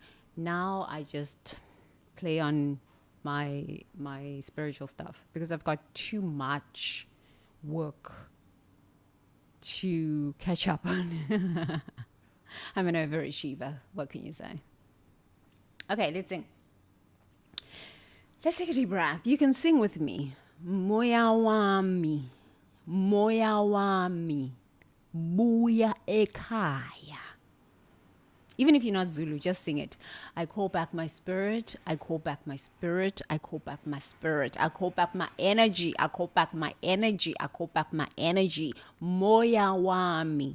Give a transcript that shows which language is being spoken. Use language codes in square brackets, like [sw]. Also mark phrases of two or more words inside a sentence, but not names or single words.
[en] Now I just play on my spiritual stuff because I've got too much work to catch up on. I'm an overachiever. What can you say? Okay, let's sing. Let's take a deep breath. You can sing with me. [zu] Moya wami, moya wami, buya ekhaya. [en] Even if you're not Zulu, just sing it. I call back my spirit. I call back my spirit. I call back my spirit. I call back my energy. I call back my energy. I call back my energy. [zu] Moya wami.